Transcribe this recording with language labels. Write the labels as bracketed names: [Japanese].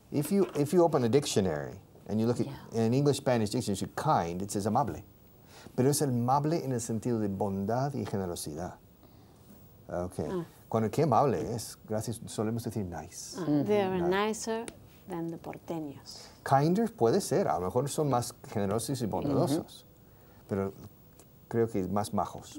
[English] If you open a dictionary and you look at an English-Spanish dictionary, kind, it says amable. [Spanish] Pero es amable en el sentido de bondad y generosidad. Okay. Cuando qué amable es, gracias, solemos decir nice. [English] They are nicer than the porteños. [Spanish] Kinder puede ser, a lo mejor son más generosos y bondadosos, pero creo que más majos.